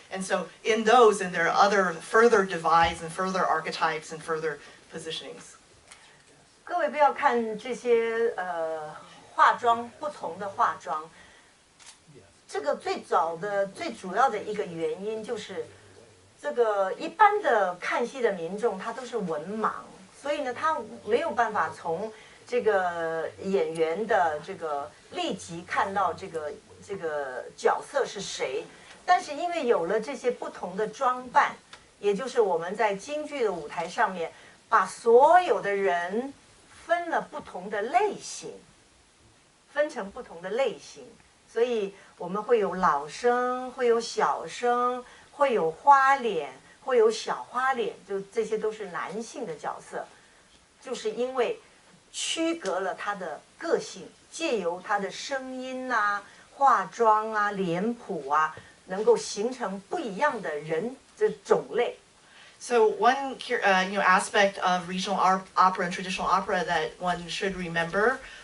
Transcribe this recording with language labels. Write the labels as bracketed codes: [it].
[en] And so in those, and there are other further divides and further archetypes and further positionings. [zh] 各位不要看这些化妆不同的化妆，这个最主要的一个原因就是，这个一般的看戏的民众他都是文盲，所以呢他没有办法从这个演员的这个立即看到这个角色是谁，但是因为有了这些不同的装扮，也就是我们在京剧的舞台上面把所有的人分了不同的类型，分成不同的类型，所以我们会有老生，会有小生，会有花脸，会有小花脸，就这些都是男性的角色，就是因为区隔了他的个性，借由他的声音啊、化妆啊、脸谱啊，能够形成不一样的人的种类。 [en] So one aspect of regional opera and traditional opera that one should remember.